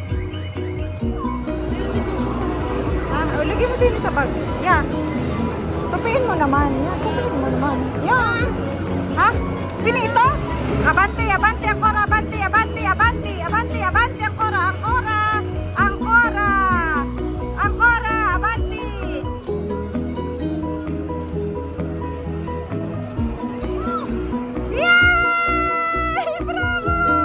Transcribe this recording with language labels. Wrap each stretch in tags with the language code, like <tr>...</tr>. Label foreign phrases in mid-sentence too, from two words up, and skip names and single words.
<tl>Lagyan mo din sa bag. Yan. Tupiin mo naman. Yan. Ha?</tl> <it>Finito? Avanti, ancora, avanti, ancora, avanti. Yay! Bravo!</it>